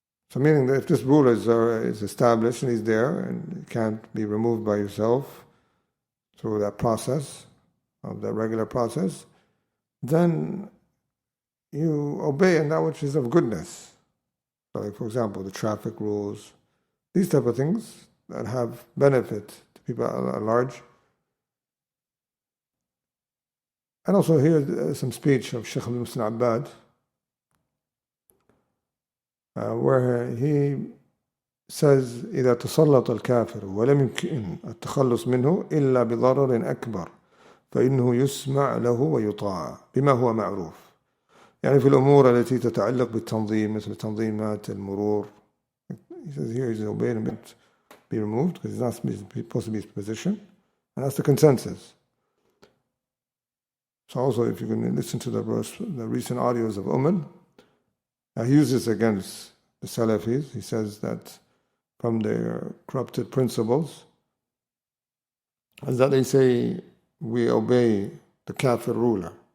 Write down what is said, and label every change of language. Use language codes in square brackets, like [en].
[en] So meaning that if this rule is established and he's there and it can't be removed by yourself through that process, of that regular process, then you obey in that which is of goodness. So like, for example, the traffic rules, these type of things that have benefit to people at large. And also here some speech of Shaykh al-Muslim Abbad, where he says [ar] إذا تسلط الكافر ولم يمكن التخلص منه إلا بضرر أكبر فإنه يسمع له ويطاع بما هو معروف. يعني في الأمور التي تتعلق بالتنظيم مثل تنظيمات المرور. [en] He says here he's obeyed and be removed because he's not supposed to be in his position, and that's the consensus. So also, if you can listen to the recent audios of Umal, he uses against the Salafis. He says that from their corrupted principles is that they say we obey the kafir ruler.